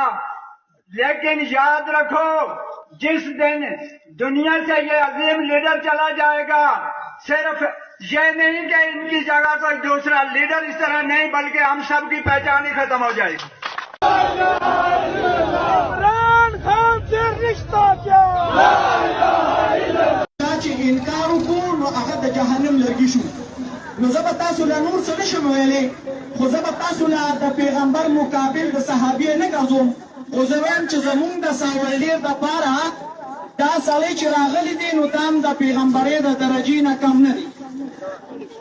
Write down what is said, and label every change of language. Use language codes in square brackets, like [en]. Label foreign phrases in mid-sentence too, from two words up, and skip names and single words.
[ur] لیکن یاد رکھو، جس دن دنیا سے یہ عظیم لیڈر چلا جائے گا، صرف یہ نہیں کہ ان کی جگہ کوئی دوسرا لیڈر اس طرح نہیں، بلکہ ہم سب کی پہچان ہی ختم ہو جائے گی. عمران خان سے رشتہ کیا? انکار کو [ps] هغه د جهنم لرګي شو. نو زه به تاسو له نور څه نشم ویلی، خو زه به تاسو له د پیغمبر مقابل د صحابي نه ګرځوم. خو زه وایم چې زمونږ د ساولیر دپاره دا سړی چې راغلی دی نو دا هم د پیغمبرۍ د درجې نه کم نه دی.